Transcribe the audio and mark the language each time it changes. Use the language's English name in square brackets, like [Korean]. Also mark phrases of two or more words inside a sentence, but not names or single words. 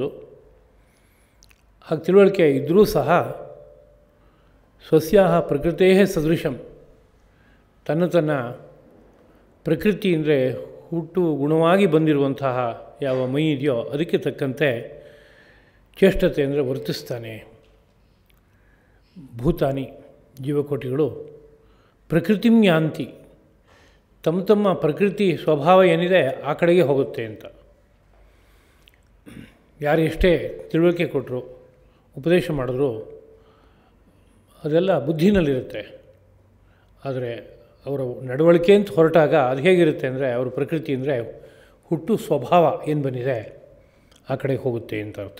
[Kannada] ಹಾಗೆ ತಿಳುವಳಿಕೆ ಇದ್ದರೂ ಸಹ [Sanskrit] ಸ್ವಸ್ಯಾಹ ಪ್ರಕೃತೇ ಸದೃಶಂ, [Kannada] ತನ್ನ ಪ್ರಕೃತಿ ಅಂದರೆ ಹುಟ್ಟು ಗುಣವಾಗಿ ಬಂದಿರುವಂತಹ ಯಾವ ಮೈ ಇದೆಯೋ ಅದಕ್ಕೆ ತಕ್ಕಂತೆ ಚೇಷ್ಟತೆ ಅಂದರೆ ವರ್ತಿಸ್ತಾನೆ. [Sanskrit] ಭೂತಾನಿ ಜೀವಕೋಟಿಗಳು ಪ್ರಕೃತಿಂ ಯಾಂತಿ, [Kannada] ತಮ್ಮ ಪ್ರಕೃತಿ ಸ್ವಭಾವ ಏನಿದೆ ಆ ಕಡೆಗೆ ಹೋಗುತ್ತೆ ಅಂತ. ಯಾರು ಎಷ್ಟೇ ತಿಳುವಳಿಕೆ ಕೊಟ್ಟರು, ಉಪದೇಶ ಮಾಡಿದ್ರು, ಅದೆಲ್ಲ ಬುದ್ಧಿನಲ್ಲಿರುತ್ತೆ. ಆದರೆ ಅವರ ನಡವಳಿಕೆ ಅಂತ ಹೊರಟಾಗ ಅದು ಹೇಗಿರುತ್ತೆ ಅಂದರೆ ಅವ್ರ ಪ್ರಕೃತಿ ಅಂದರೆ ಹುಟ್ಟು ಸ್ವಭಾವ ಏನು ಬಂದಿದೆ ಆ ಕಡೆಗೆ ಹೋಗುತ್ತೆ ಅಂತ ಅರ್ಥ.